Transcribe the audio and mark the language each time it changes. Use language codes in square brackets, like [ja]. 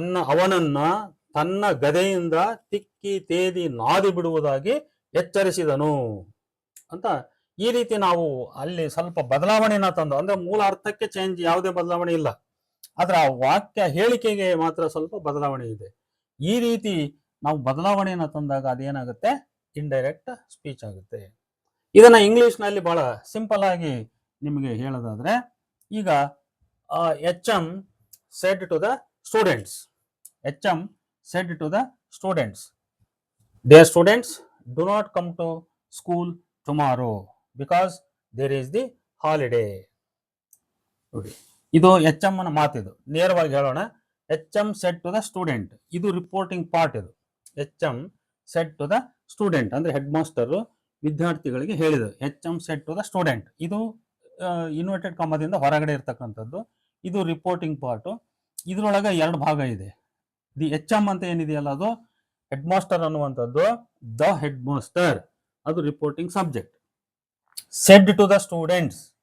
[kn] ಅವನನ್ನ ತನ್ನ ಗದೆಯಿಂದ ತಿಕ್ಕಿ ತೇದಿ ನಾದಿ ಬಿಡುವುದಾಗಿ ಎಚ್ಚರಿಸಿದನು ಅಂತ ಈ ರೀತಿ ನಾವು ಅಲ್ಲಿ ಸ್ವಲ್ಪ ಬದಲಾವಣೆನ ತಂದು, ಅಂದ್ರೆ ಮೂಲ ಅರ್ಥಕ್ಕೆ ಚೇಂಜ್, ಯಾವುದೇ ಬದಲಾವಣೆ ಇಲ್ಲ, ಆದ್ರೆ ಆ ವಾಕ್ಯ ಹೇಳಿಕೆಗೆ ಮಾತ್ರ ಸ್ವಲ್ಪ ಬದಲಾವಣೆ ಇದೆ. ಈ ರೀತಿ ನಾವು ಬದಲಾವಣೆಯನ್ನು ತಂದಾಗ ಅದೇನಾಗುತ್ತೆ, ಇಂಡೈರೆಕ್ಟ್ ಸ್ಪೀಚ್ ಆಗುತ್ತೆ. ಇದನ್ನ ಇಂಗ್ಲಿಷ್ ನಲ್ಲಿ ಬಹಳ ಸಿಂಪಲ್ ಆಗಿ ನಿಮಗೆ ಹೇಳೋದಾದ್ರೆ, ಈಗ [en] HM said to the students, HM said to the students, dear students, do not come to school tomorrow because there is the holiday. [kn] ನೋಡಿ, ಇದು HM ನ ಮಾತಿದು. ನೇರವಾಗಿ ಹೇಳೋಣ, [en] HM said to the student. [kn] ಇದು ರಿಪೋರ್ಟಿಂಗ್ ಪಾರ್ಟ್. ಇದು [en] HM said to the student [kn] ಅಂದ್ರೆ head master ವಿದ್ಯಾರ್ಥಿಗಳಿಗೆ ಹೇಳಿದರು. [en] HM said to the student, [kn] ಇದು ಇನ್ವರ್ಟೆಡ್ ಕಾಮದಿಂದ ಹೊರಗಡೆ ಇರ್ತಕ್ಕಂಥದ್ದು. ಇದು ರಿಪೋರ್ಟಿಂಗ್ ಪಾರ್ಟ್. ಇದ್ರೊಳಗೆ 2 ಭಾಗ ಇದೆ. ದಿ HM ಅಂತ ಏನಿದೆಯಲ್ಲ, ಅದು ಹೆಡ್ ಮಾಸ್ಟರ್ ಅನ್ನುವಂಥದ್ದು, ದ ಹೆಡ್ ಮಾಸ್ಟರ್, ಅದು reporting subject. [en] said to the students,